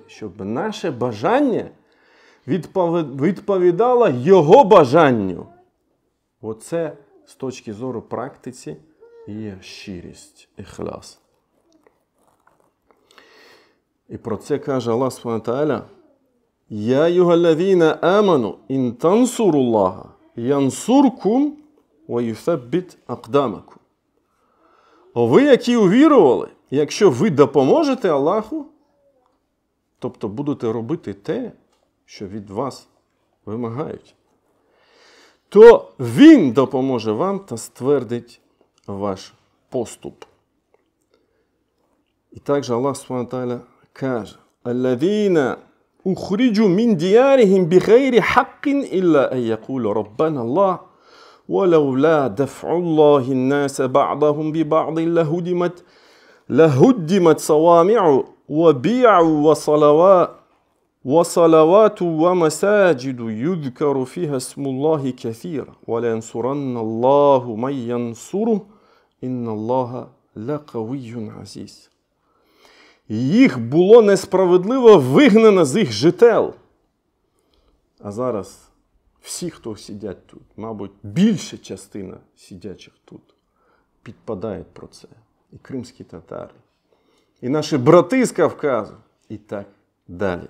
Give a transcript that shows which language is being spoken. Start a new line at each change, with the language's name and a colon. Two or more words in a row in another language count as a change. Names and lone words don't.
Ukrainian: Щоб наше бажання відповідало Його бажанню. Оце з точки зору практиці є щирість, іхляс. І про це каже
Arabic: الله سبحانه وتعالى: «يا أيها الذين آمنوا إن تنصروا الله ينصركم ويثبت أقدامكم».
Ukrainian: Ви, які увірували, якщо ви допоможете Аллаху, тобто будете робити те, що від вас вимагають, то Він допоможе вам та ствердить ваш поступ. І також
Arabic: الله سبحانه وتعالى каже: «الذين أخرجوا من ديارهم بغير حق إلا أن يقولوا ربنا الله ولولا دفع الله الناس بعضهم ببعض لهدمت صوامع وبيع وصلوات ومساجد يذكر فيها اسم الله كثيرا ولينصرن الله من ينصره إن الله لقوي عزيز».
Ukrainian: Їх було несправедливо вигнано з їх жител. А зараз всі, хто сидять тут, мабуть, більша частина сидячих тут, підпадають про це. І кримські татари, і наші брати з Кавказу, і так далі.